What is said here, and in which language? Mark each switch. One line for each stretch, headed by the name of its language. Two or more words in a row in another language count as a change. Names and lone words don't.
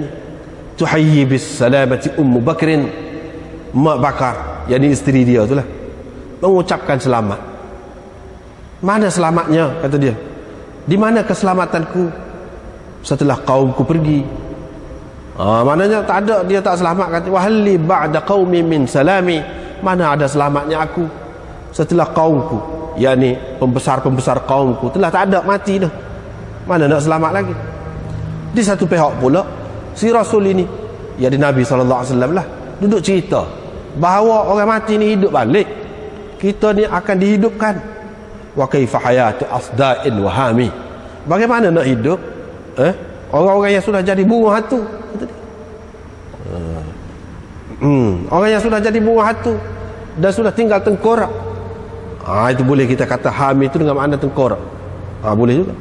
Arabic: تحيي بالسلامة أم بكر,
Malay: Mak Bakar, yakni isteri dia itulah, mengucapkan selamat. Mana selamatnya, kata dia? Di mana keselamatanku setelah kaumku pergi? Maknanya tak ada, dia tak selamat, kata
Arabic: وهل لي بعد قومي من سلام.
Malay: Mana ada selamatnya aku setelah kaumku, yakni pembesar-pembesar kaumku telah tak ada, mati dah. Mana nak selamat lagi? Di satu pihak pula si Rasul ini, yakni Nabi SAW lah, duduk cerita bahawa orang mati ni hidup balik, kita ni akan dihidupkan.
Arabic: وكيف حياة أصداء وهام.
Malay: Bagaimana nak hidup orang-orang yang sudah jadi burung hantu. Orang yang sudah jadi burung hantu dan sudah tinggal tengkorak, itu boleh kita kata hami itu dengan makna tengkorak.